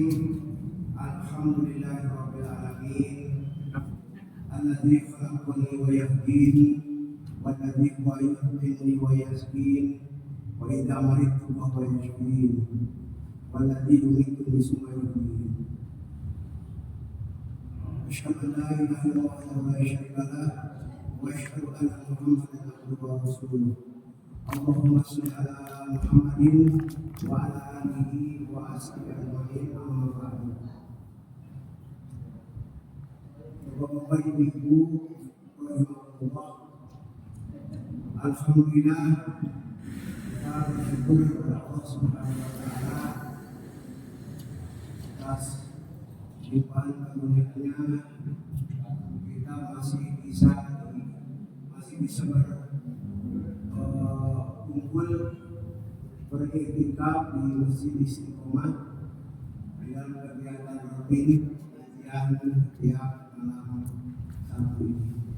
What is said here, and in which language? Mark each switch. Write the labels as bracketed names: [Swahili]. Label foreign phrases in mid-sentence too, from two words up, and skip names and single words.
[Arabic] الحمد لله رب العالمين. الذي خلقني ويهدين والذي هو يحييني ويسقين وإذا مرضت فهو يشفين والذي يميتني ثم يحيين. أشهد أن لا إله إلا الله ولا شريك له وأشهد أن محمدا عبده ورسوله. اللهم صل على محمد وعلى آله وأصحابه أجمعين. أما بعد. [Indonesian] Bapak Ibu rahimahullah, alhamdulillah kita bersyukur kepada Allah [Arabic] سبحانه وتعالى [Indonesian] atas limpahan karunia-Nya kita masih bisa berkumpul beriktikaf di Masjid Istiqomah dalam kegiatan rutin yang tiap malam Sabtu ini.